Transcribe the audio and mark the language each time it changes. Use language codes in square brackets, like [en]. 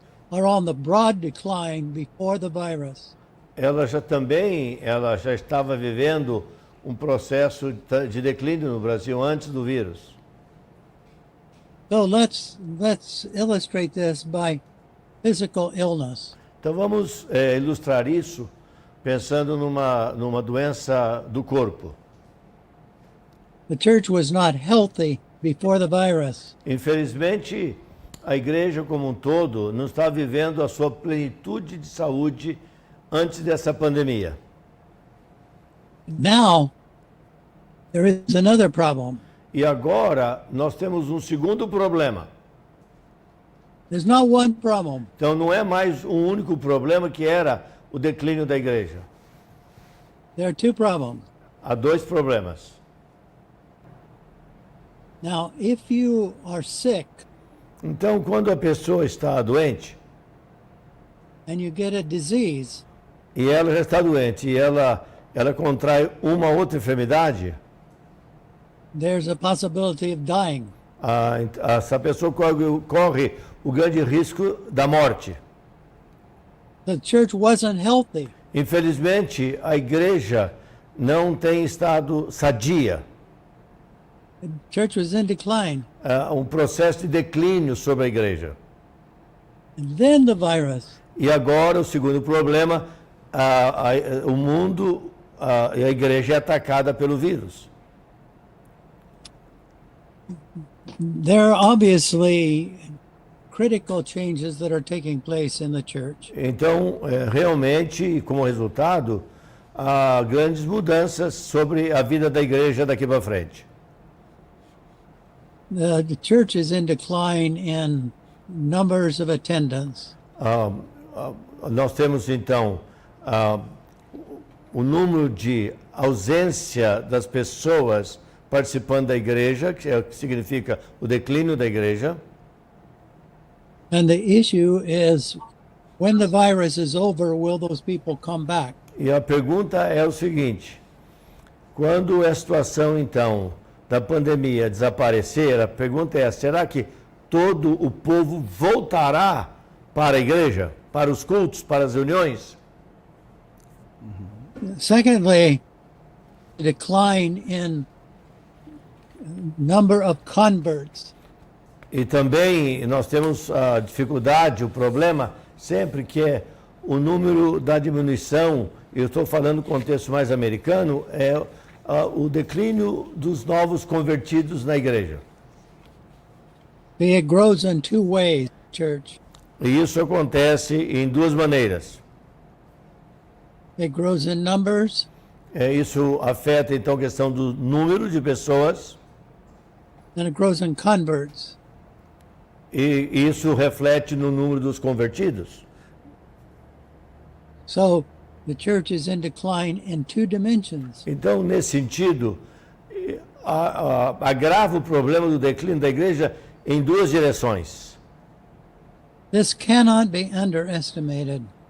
[en] are on the broad decline before the virus. [pt] ela já estava vivendo um processo de declínio no Brasil antes do vírus. [en] So let's illustrate this by physical illness. [pt] Então vamos ilustrar isso pensando numa doença do corpo. [en] The church was not healthy before the virus. [pt] Infelizmente, a igreja como um todo não está vivendo a sua plenitude de saúde antes dessa pandemia. [en] Now, there is another problem. [pt] E agora nós temos um segundo problema. [en] There's not one problem. [pt] Então não é mais um único problema que era o declínio da igreja. [en] There are two problems. [pt] Há dois problemas. [en] Now, if you are sick [pt] Então, quando a pessoa está doente, [en] and you get a disease, [pt] e ela já está doente, e ela contrai uma outra enfermidade, [en] there's a possibility of dying. [pt] essa pessoa corre o grande risco da morte. [en] The church wasn't healthy. [pt] Infelizmente, a igreja não tem estado sadia. [en] The church was in decline. [pt] Um processo de declínio sobre a igreja. [en] And then the virus. [pt] E agora, o segundo problema, o mundo e a igreja é atacada pelo vírus. [en] There are obviously critical changes that are taking place in the church. [pt] Então, realmente, como resultado, há grandes mudanças sobre a vida da igreja daqui para frente. [en] The church is in decline in numbers of attendance. [pt] Nós temos, então, o número de ausência das pessoas participando da igreja, que significa o declínio da igreja. [en] And the issue is, when the virus is over, will those people come back? [pt] E a pergunta é o seguinte: quando a situação, então, da pandemia desaparecer, a pergunta é: será que todo o povo voltará para a igreja, para os cultos, para as reuniões? [en] Secondly, decline in number of converts. [pt] E também nós temos a dificuldade, o problema sempre que é o número da diminuição, eu estou falando no contexto mais americano, é o declínio dos novos convertidos na igreja. [en] It grows in two ways, church. [pt] E isso acontece em duas maneiras. [en] It grows in numbers, [pt] Isso afeta então a questão do número de pessoas [en] and it grows in converts. [pt] e isso reflete no número dos convertidos. [en] So the church is in decline in two dimensions. [pt] Então, nesse sentido, agrava o problema do declínio da igreja em duas direções. [en] This cannot be underestimated.